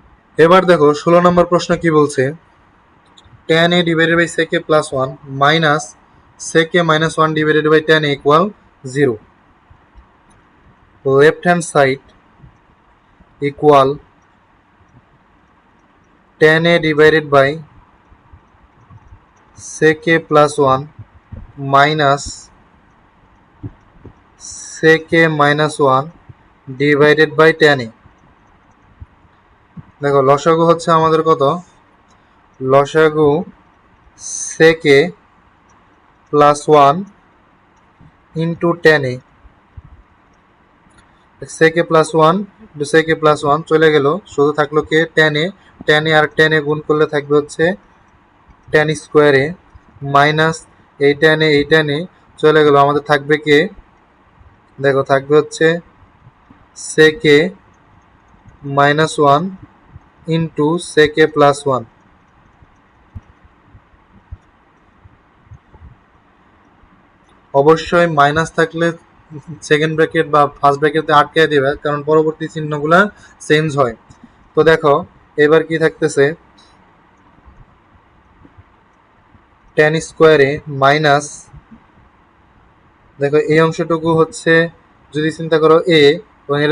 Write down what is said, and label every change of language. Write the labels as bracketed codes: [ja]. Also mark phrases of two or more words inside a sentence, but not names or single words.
[bn] এবার দেখো 16 নম্বর প্রশ্ন কি বলছে, [en] tan a divided by sec a plus 1 minus sec a minus 1 divided by tan a equal 0. Left hand side equal tan a divided by sec a plus 1 minus sec a minus 1 divided by tan a. [bn] দেখো লসাগু হচ্ছে আমাদের কত, লসাগু [en] sec a plus 1 into tan a, sec a plus 1 into sec a plus 1 [bn] চলে গেল, শুধু থাকলো কে [en] tan a, tan a [bn] আর [en] tan a [bn] গুণ করলে থাকবে হচ্ছে [en] tan square a minus [bn] এই [en] tan a [bn] এই [en] tan a [bn] চলে গেল, আমাদের থাকবে কে, দেখো থাকবে হচ্ছে [en] sec a minus 1 into sec a plus 1। [bn] অবশ্যই মাইনাস থাকলে [en] second bracket [bn] বা [en] first bracket [bn] আটকে দেবে, কারণ পরবর্তী চিহ্নগুলো চেঞ্জ হয়। তো দেখো এবার কি থাকতেছে, [en] tan square minus, [bn] দেখো এই অংশটুকু হচ্ছে যদি চিন্তা করো a এবং এটা